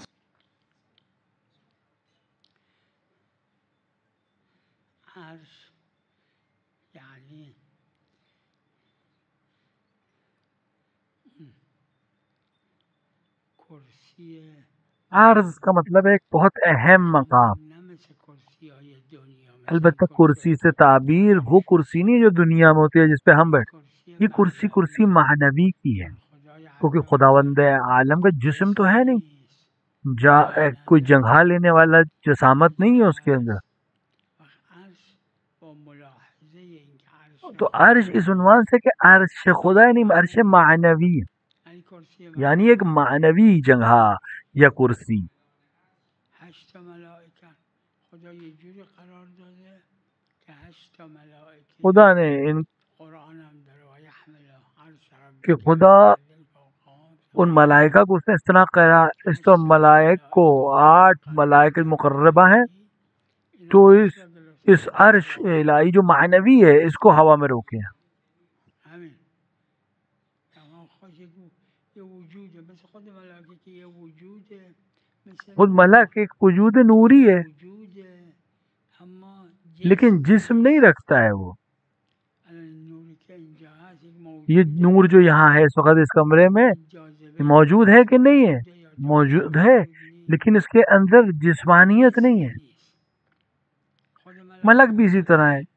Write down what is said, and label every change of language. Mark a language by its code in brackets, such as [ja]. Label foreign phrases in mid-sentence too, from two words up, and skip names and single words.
[fa] عرش یعنی کرسی [ur] عرض کا مطلب ہے ایک بہت اہم مقام. [fa] نہ مثل کرسی های دنیا، [ur] البتہ کرسی سے تعبیر وہ کرسی نہیں جو دنیا میں ہوتی ہے جس پہ ہم بیٹھے. یہ کرسی کرسی معنوی کی ہے، [fa] خدای [ur] کیونکہ خداوند عالم کا جسم تو ہے نہیں، کوئی جگہ لینے والا جسامت نہیں ہے اس کے اندر. [fa] عرش با ملاحظه اینکه عرش [ur] تو عرش اس عنوان سے کہ عرش خدا نہیں، عرش معنوی ہے، [fa] یعنی کرسی [ur] یعنی ایک معنوی جگہ یا کرسی. [fa] 8 ملائکه خدا یه جوری قرار داده که 8 ملائکه [ur] خدا نے ان [fa] قرآن هم داره [ar] و یحمل عرش [ur] کہ [ar] ربک [ur] خدا [ar] الذی فوقهم [ur] ان ملائکہ کو اس نے اس طرح کرا، اس طرح ملائک کو 8 ملائکہ مقربہ ہیں تو اس عرش الہی جو معنوی ہے اس کو ہوا میں روکے ہیں. [fa] همین تمام خود یه وجوده مثل خود ملائکه که یه وجوده، مثل [ur] خود ملک ایک وجود نوری ہے [fa] وجوده اما [ur] لیکن جسم نہیں رکھتا ہے. وہ [fa] الان نوری که اینجا هست یک [ur] یہ [fa] موجوده، [ur] نور جو یہاں ہے اس وقت اس کمرے میں [fa] جاذبه [ur] موجود ہے کہ نہیں ہے؟ [fa] موجوده یا [ur] موجود [fa] جاذبه [ur] ہے، موجود لیکن اس کے اندر جسمانیت نہیں ہے. [fa] نیست. خود [ur] ملک بھی اسی طرح ہے.